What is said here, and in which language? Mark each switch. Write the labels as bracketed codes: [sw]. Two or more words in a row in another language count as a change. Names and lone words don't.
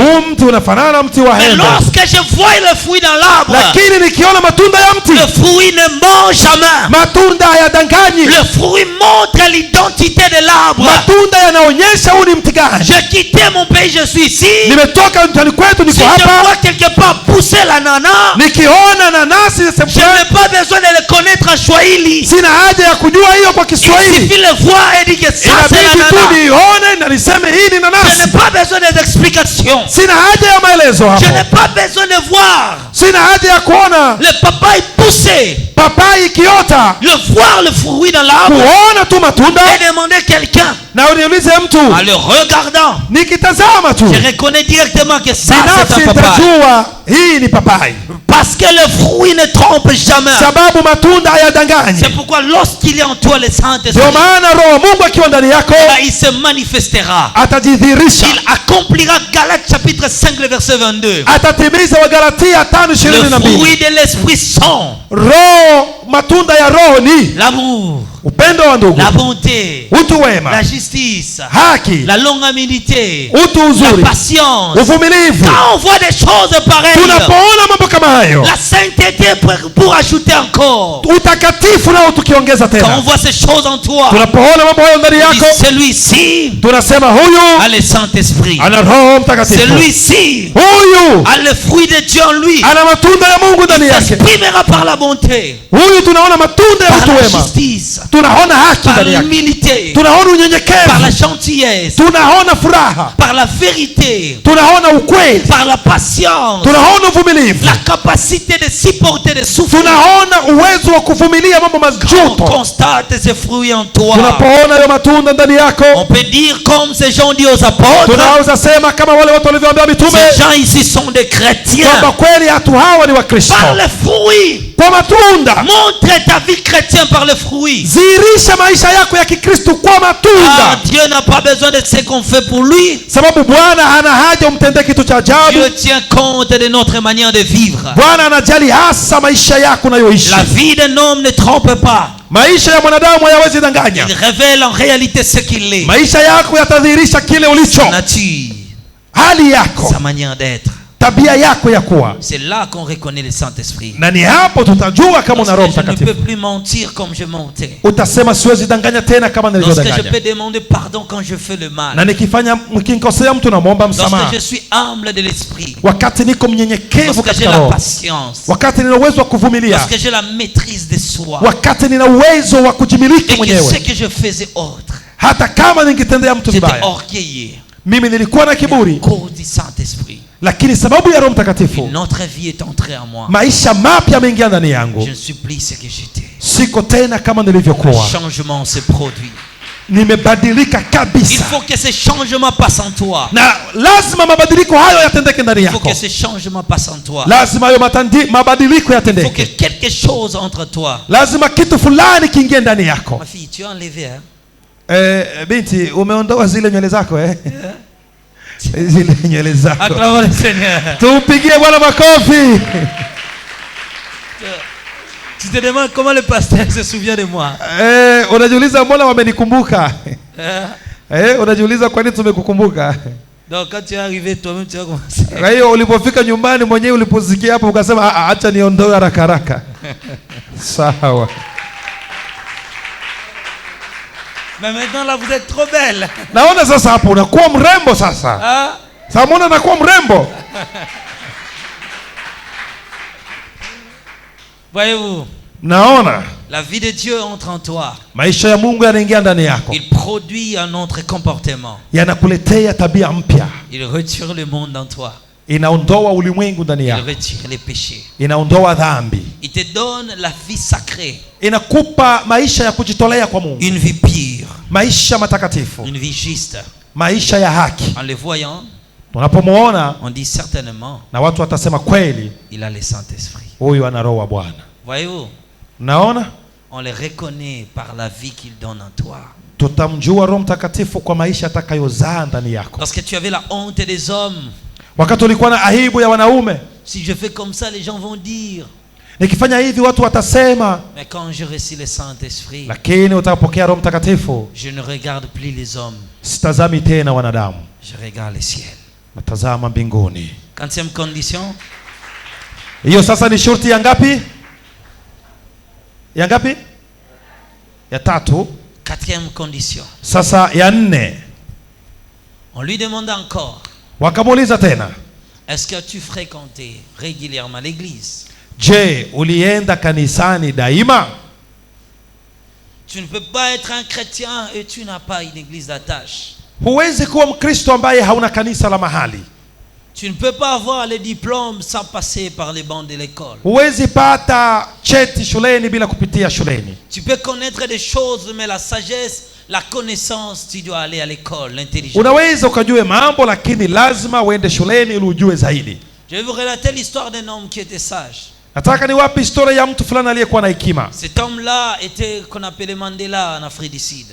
[sw] Huu mti unafanana na mti wa [fr] Mais [sw] embe, [fr] lorsque je vois le fruit dans l'arbre, [sw] lakini nikiona matunda ya mti, [fr] le fruit ne ment jamais. [sw] matunda hayadanganyi. [fr] Le fruit montre l'identité de l'arbre. [sw] Matunda yanaonyesha huu ni mti gani. [fr] J'ai quitté mon pays, je suis ici. [sw] Nimetoka mtani kwetu, Si niko [fr] je [sw] hapa, [fr] vois quelque part pousser l'ananas, [sw] nikiona nanasi [fr] je [sw] sehemu, [fr] n'ai pas besoin de le connaître en Swahili. [sw] sina haja ya kujua hiyo kwa [fr] Il [sw] Kiswahili, [fr] suffit de le voir et dire que ça c'est [sw] inabidi tu [fr] l'ananas. [sw] nione na niseme hii ni [fr] Je n'ai [sw] nanasi. [fr] pas besoin des explications. [sw] Sina haja ya maelezo [fr] Je n'ai [sw] hapo, [fr] pas besoin de voir [sw] sina haja ya kuona [fr] le papaye pousser, [sw] papai ikiota, [fr] le voir le fruit dans l'arbre [sw] kuona tu matunda [fr] et demander quelqu'un [sw] na uniulize mtu. [fr] en le regardant. [sw] Nikitazama tu [fr] Je reconnais directement que ça c'est [sw] binafsi [fr] un papaye. [sw] nitajua hii ni papai, [fr] Parce que le fruit ne trompe jamais. [sw] sababu matunda hayadanganyi. [fr] C'est pourquoi lorsqu'il est en toi le Saint-Esprit, [sw] Ndio maana Roho Mungu akiwa ndani yako [fr] là, il se manifestera. [sw] atajidhihirisha, [fr] Il accomplira Galates chapitre 5 le verset 22. [sw] atatimiza Wagalatia Le 5:22. [fr] fruit de l'esprit sont [sw] Roho, matunda ya Roho ni [fr] l'amour, [sw] upendo wa ndugu, [fr] la bonté, [sw] utu wema, [fr] la justice, [sw] haki, [fr] la longanimité, [sw] utu [fr] la [sw] uzuri, [fr] patience. [sw] uvumilivu. [fr] Quand on voit des choses pareilles, [sw] Tunapoona mambo kama hayo, [fr] la sainteté pour ajouter encore. [sw] utakatifu nao tukiongeza [fr] Quand on [sw] tena, [fr] voit ces choses en toi, [sw] tunapoona mambo hayo ndani [fr] on dit, [sw] yako, [fr] celui-ci [sw] tunasema huyu [fr] a le Saint-Esprit. [sw] ana Roho Mtakatifu, [fr] Celui-ci [sw] huyu [fr] a le fruit de Dieu en lui. [sw] ana matunda ya Mungu ndani [fr] Il [sw] yake. [fr] s'exprimera par la bonté, [sw] Huyu tunaona matunda ya [fr] par [sw] utu [fr] la [sw] wema, [fr] justice, [sw] tunaona haki [fr] par [sw] ndani yake, [fr] l'humilité, [sw] tunaona [fr] par la [sw] unyenyekevu, [fr] gentillesse, [sw] tunaona furaha, [fr] par la vérité, [sw] tunaona ukweli, [fr] par la patience, [sw] tunaona uvumilivu, [fr] la capacité de supporter des souffrances. [sw] tunaona uwezo wa kuvumilia mambo [fr] On [sw] majuto. [fr] constate ces fruits en toi. [sw] Tunapoona hayo matunda ndani yako, [fr] On peut dire comme ces gens dit aux apôtres, [sw] tunaweza sema kama wale watu walivyoambia mitume [fr] ces gens ici sont des chrétiens. [sw] kwamba kweli watu hawa ni Wakristo. [fr] Par les fruits, [sw] Kwa matunda, [fr] montre ta vie chrétienne par les fruits. [sw] zihirisha maisha yako ya Kikristo kwa Ah, matunda, [fr] Dieu n'a pas besoin de ce qu'on fait pour lui. [sw] sababu Bwana hana haja umtendee kitu cha ajabu. [fr] Dieu tient compte de notre manière de vivre. [sw] Bwana anajali hasa maisha yako unayoishi. [fr] La vie d'un homme ne trompe pas. [sw] Maisha ya mwanadamu hayawezi danganya. [fr] Il révèle en réalité ce qu'il est. [sw] Maisha yako yatadhihirisha kile ulicho, [fr] Sa nature, [sw] hali yako, [fr] sa manière d'être. [sw] tabia yako ya kuwa, [fr] C'est là qu'on reconnaît le Saint-Esprit. [sw] na ni hapo tutajua kama una Roho [fr] Parce que je ne peux [sw] Mtakatifu. [fr] plus mentir comme je mentais. [sw] Utasema siwezi danganya tena kama [fr] Lorsque je [sw] nilivyodanganya, [fr] peux demander pardon quand je fais le mal. [sw] na nikinkosea mtu namwomba msamaha, [fr] Lorsque je suis humble de l'esprit. [sw] wakati niko mnyenyekevu [fr] Lorsque j'ai [sw] katika [fr] la [sw] roho, [fr] patience. [sw] wakati nina uwezo wa kuvumilia, [fr] Lorsque j'ai la maîtrise de soi. [sw] wakati nina uwezo wa kujimiliki [fr] Et que ce [sw] mwenyewe, [fr] que je faisais autre, [sw] hata kama ningetendea mtu [fr] j'étais [sw] vibaya. [fr] orgueilleux. [sw] Mimi nilikuwa na [fr] À [sw] kiburi, [fr] cause du Saint-Esprit, [sw] lakini sababu ya Roho Mtakatifu [fr] une autre vie est entrée en moi. [sw] maisha mapya yameingia ndani [fr] Je [sw] yangu. [fr] ne suis plus ce que j'étais. [sw] Siko tena kama [fr] Un [sw] nilivyokuwa. [fr] changement se produit. [sw] nimebadilika [fr] Il [sw] kabisa. [fr] faut que ces changements passent en toi. [sw] Na lazima mabadiliko hayo yatendeke ndani [fr] Il faut [sw] yako. [fr] que ces changements passent en toi. [sw] Lazima hayo mabadiliko [fr] Il faut que [sw] yatendeke. [fr] quelque chose entre toi. [sw] Lazima kitu fulani kiingie ndani yako. [fr] Ma fille, tu as enlevé, hein? [sw] Binti, umeondoa zile nywele zako zile nywele zako. [fr] Acclamons le Seigneur. [sw] Tupigie Bwana makofi. [fr] Tu te demandes comment le pasteur se souvient de moi. [sw] Unajiuliza mbona wamenikumbuka? Unajiuliza kwa nini tumekukumbuka? [fr] Donc quand tu es arrivé toi-même tu as commencé. [sw] Kwa hiyo ulipofika nyumbani mwenyewe uliposikia hapo ukasema acha niondoe haraka haraka. Sawa. [fr] Mais maintenant là vous êtes trop belle. [sw] Naona sasa hapo unakuwa mrembo sasa. Sasa mbona unakuwa mrembo? [fr] Voyez-vous? [sw] Naona [fr] la vie de Dieu entre en toi. [sw] Maisha ya Mungu yanaingia ndani yako. [fr] Il produit un autre comportement. [sw] Yanakuletea tabia mpya. [fr] Il retire le monde en toi. [sw] Inaondoa ulimwengu ndani [fr] Il [sw] yako. [fr] retire les péchés. [sw] Inaondoa dhambi. [fr] Il te donne la vie sacrée. [sw] Inakupa maisha ya kujitolea kwa Mungu. [fr] Une vie pure. [sw] Maisha matakatifu. [fr] Une vie juste. [sw] Maisha ya haki. [fr] En le voyant, [sw] tunapomuona [fr] on dit certainement, [sw] na watu watasema kweli, [fr] il a le Saint-Esprit. [sw] Huyu ana roho wa Bwana. [fr] Voyez-vous? [sw] Naona? [fr] On le reconnaît par la vie qu'il donne en toi. [sw] Tutamjua Roho Mtakatifu kwa maisha atakayozaa ndani yako. [fr] Lorsque tu avais la honte des hommes, [sw] wakati ulikuwa na aibu ya wanaume, [fr] si je fais comme ça les gens vont dire, [sw] nikifanya hivi watu watasema, [fr] mais quand je reçois le Saint-Esprit, [sw] lakini utapokea Roho Mtakatifu, [fr] je ne regarde plus les hommes, [sw] sitazami tena wanadamu, [fr] je regarde le ciel. [sw] natazama mbinguni. [fr] Quatrième condition, [sw] hiyo sasa ni shurti ya ngapi? Ya ngapi? Ya tatu. [fr] quatrième condition. [sw] Sasa ya nne. [fr] On lui demande encore, [sw] wakamuuliza tena, [fr] est-ce que tu fréquentais régulièrement l'église? [sw] Je, ulienda kanisani daima? [fr] Tu ne peux pas être un chrétien et tu n'as pas une église d'attache. [sw] Huwezi kuwa Mkristo ambaye hauna kanisa la mahali. [fr] Tu ne peux pas avoir les diplômes sans passer par les bancs de l'école. [sw] Huwezi pata cheti shuleni bila kupitia shuleni. [fr] Tu peux connaître des choses, mais la sagesse, la connaissance, tu dois aller à l'école, l'intelligence. [sw] Unaweza ukajue mambo lakini lazima uende shuleni ili ujue zaidi. [fr] Je vais vous relater l'histoire d'un homme qui était sage. [sw] Nataka niwape historia ya mtu fulani aliyekuwa na hekima. [fr] Cet homme-là était qu'on appelait Mandela en Afrique du Sud.